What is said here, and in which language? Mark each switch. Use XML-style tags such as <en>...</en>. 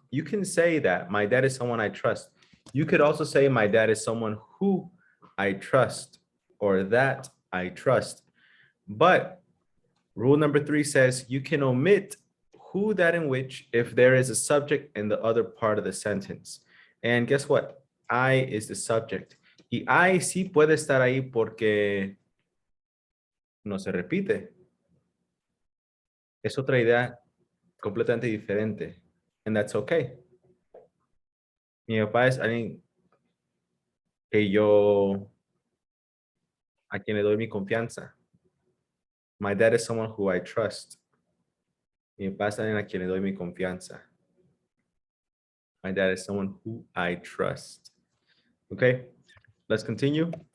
<en>You can say that my dad is someone I trust. You could also say my dad is someone who I trust or that I trust. But rule number 3 says you can omit who, that, and which if there is a subject in the other part of the sentence. And guess what? I is the subject.</en> <es>Y I sí puede estar ahí porque no se repite. Es otra idea completamente diferente.</es> <en>And that's okay.</en> <es>Mi papá es alguien que a quien le doy mi confianza.</es> <en>My dad is someone who I trust.</en> <es>Mi papá es alguien a quien le doy mi confianza.</es> <en>My dad is someone who I trust. Okay, let's continue.</en>